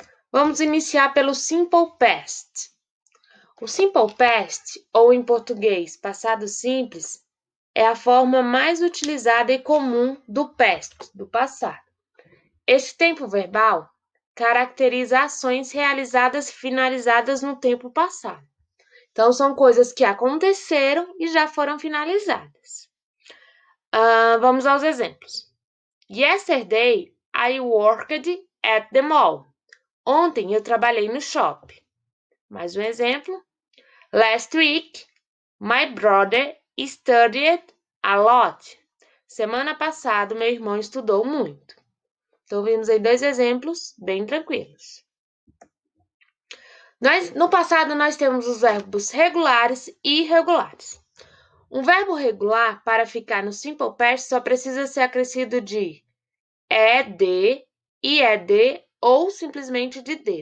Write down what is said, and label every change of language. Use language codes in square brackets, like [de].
[pt] Vamos iniciar pelo Simple Past. O Simple Past, ou em português, passado simples, é a forma mais utilizada e comum do past, do passado. Este tempo verbal caracteriza ações realizadas e finalizadas no tempo passado. Então, são coisas que aconteceram e já foram finalizadas. Vamos aos exemplos. [en] Yesterday, I worked at the mall. [pt] Ontem eu trabalhei no shopping. Mais um exemplo. [en] Last week, my brother studied a lot. [pt] Semana passada, meu irmão estudou muito. Então, vimos aí dois exemplos bem tranquilos. No passado, nós temos os verbos regulares e irregulares. Um verbo regular, para ficar no Simple Past, só precisa ser acrescido de ed, ied ou simplesmente de d.